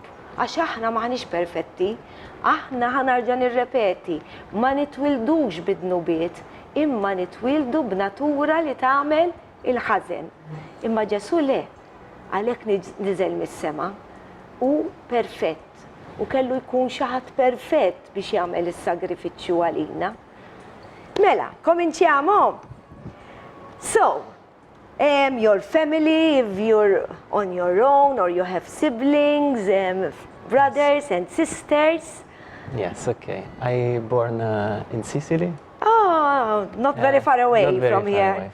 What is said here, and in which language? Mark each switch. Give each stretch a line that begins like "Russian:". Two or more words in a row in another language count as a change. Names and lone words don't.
Maltese: Għax aħna maħniex perfetti, aħna ħanarġa nirrepeti, ma nitwildux bid-dnubiet, imma nitwildu b'natura li tagħmel il-ħażen. Imma Ġesu le, għalhekk niżel mis-sema u perfett. U kellu jkun xi ħadd perfett biex jagħmel is-sagrifiċċju għalina. Mela, kominċjamo.
English: So, your family, if you're on your own or you have siblings, brothers and sisters. Yes, okay. I born in Sicily. Oh, not very far away from here.